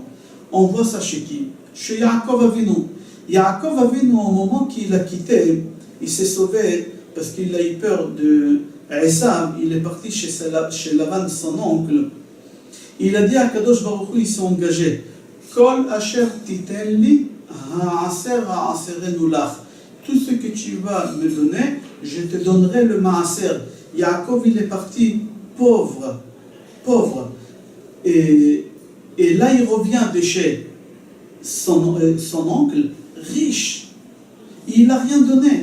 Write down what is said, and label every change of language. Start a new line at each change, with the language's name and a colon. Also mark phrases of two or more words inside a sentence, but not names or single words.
French: On voit ça chez qui? Chez Yaakov Avinu. Yaakov Avinu, au moment qu'il a quitté, il s'est sauvé parce qu'il a eu peur de Esav. Il est parti chez Lavan, son oncle. Il a dit à
Hebrew: קדוש ברוך הוא,
French: il s'est engagé.
Hebrew: כל אשר תתן לי עשר אעשרנו לך.
French: Tout ce que tu vas me donner, je te donnerai le maaser. Yaakov, il est parti pauvre. Et là, il revient de chez son oncle, riche. Il n'a rien donné.